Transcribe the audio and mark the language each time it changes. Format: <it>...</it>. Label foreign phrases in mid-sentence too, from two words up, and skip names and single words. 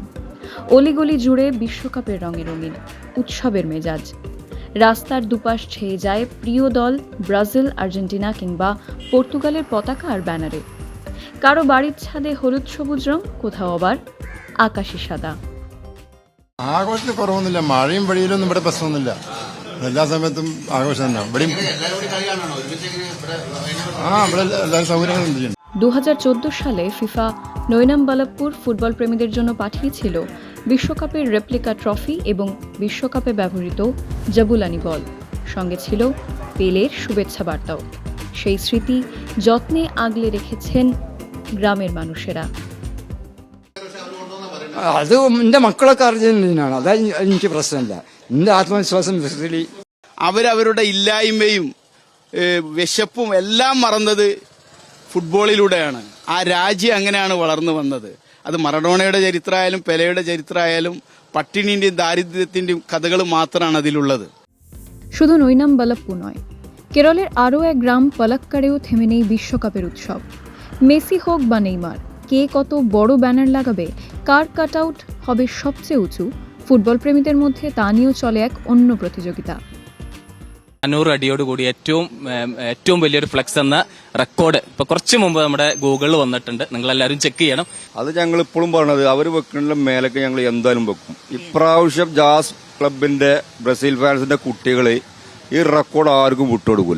<bn>অলিগলি জুড়ে বিশ্বকাপের রঙে রঙিন, উৎসবের মেজাজ। রাস্তার দুপাশ ছেয়ে যায় প্রিয় দল ব্রাজিল, আর্জেন্টিনা কিংবা পর্তুগালের পতাকা আর ব্যানারে। কারো বাড়ির ছাদে হলুদ সবুজ রং, কোথাও আবার আকাশি সাদা।</bn> <ml>ആഘോഷത്തിന് കുറവൊന്നുമില്ല. മഴയും വെളിയിലൊന്നും ഇവിടെ പ്രശ്നമൊന്നുമില്ല. എല്ലാ സമയത്തും ആഘോഷം തന്നെ. ഇവിടെയും ഇവിടെ എല്ലാ സൗകര്യങ്ങളും ഉണ്ട്.</ml> <bn>2014 সালে ফিফা নৈনামবালাপ্পুর ফুটবল প্রেমীদের জন্য পাঠিয়েছিল বিশ্বকাপের রেপ্লিকা ট্রফি এবং বিশ্বকাপে ব্যবহৃত জাবুলানি বল। সঙ্গে ছিল পেলের শুভেচ্ছা বার্তাও। সেই স্মৃতি যত্নে আগলে রেখেছেন গ্রামের মানুষেরা।</bn> <ml>അത് എൻ്റെ മക്കളൊക്കെ അർജന്റീനയാണ്. അതാ എനിക്ക് പ്രശ്നമില്ല. എൻ്റെ ആത്മവിശ്വാസം അവരവരുടെ ഇല്ലായ്മയും വിശപ്പും എല്ലാം മറന്നത് ഫുട്ബോളിലൂടെയാണ്. ആ രാജ്യം അങ്ങനെയാണ് വളർന്നു വന്നത്. അത് മറഡോണയുടെ ചരിത്രമായാലും പെലെയുടെ ചരിത്രമായാലും പട്ടിണിന്റെയും ദാരിദ്ര്യത്തിന്റെയും കഥകൾ മാത്രമാണ് അതിലുള്ളത്.</ml> <bn>শুধু নৈনামবালাপ্পু নয়, কেরলের আরও এক গ্রাম পালাক্কাড়েও থেমে নেই বিশ্বকাপের উৎসব। মেসি হোক বা নেইমার, কে কত বড় ব্যানার লাগাবে, কার কাটআউট হবে সবচেয়ে উঁচু, ফুটবল প্রেমীদের মধ্যে তা নিয়েও চলে এক অন্য প্রতিযোগিতা।</bn> <ml>500 അടിയോടുകൂടി ഏറ്റവും വലിയൊരു ഫ്ലെക്സ് എന്ന റെക്കോർഡ് ഇപ്പൊ കുറച്ചു മുമ്പ് നമ്മുടെ ഗൂഗിളിൽ വന്നിട്ടുണ്ട്. നിങ്ങൾ എല്ലാവരും ചെക്ക് ചെയ്യണം. അത് ഞങ്ങൾ ഇപ്പോഴും പറഞ്ഞത് അവർ വെക്കുന്ന മേലൊക്കെ ഞങ്ങൾ എന്തായാലും വെക്കും. ഇപ്രാവശ്യം ജാസ് ക്ലബിന്റെ ബ്രസീൽ ഫാൻസിന്റെ കുട്ടികള് ഈ റെക്കോർഡ് ആർക്കും വിട്ടുകൊടുക്കൂല.</ml>